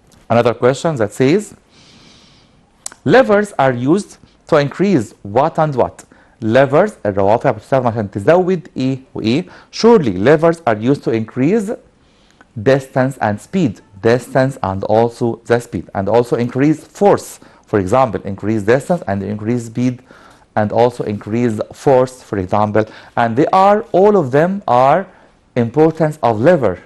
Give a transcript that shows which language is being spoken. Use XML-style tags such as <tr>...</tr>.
<en>Another question that says, levers are used to increase what and what?</en> <ar>Levers الروافع بتستخدم عشان تزود ايه وايه.</ar> <en>Surely levers are used to increase distance and speed. Distance and also the speed. And also increase force. For example, increase distance and increase speed and also increase force, for example. And they are, all of them are importance of lever.</en>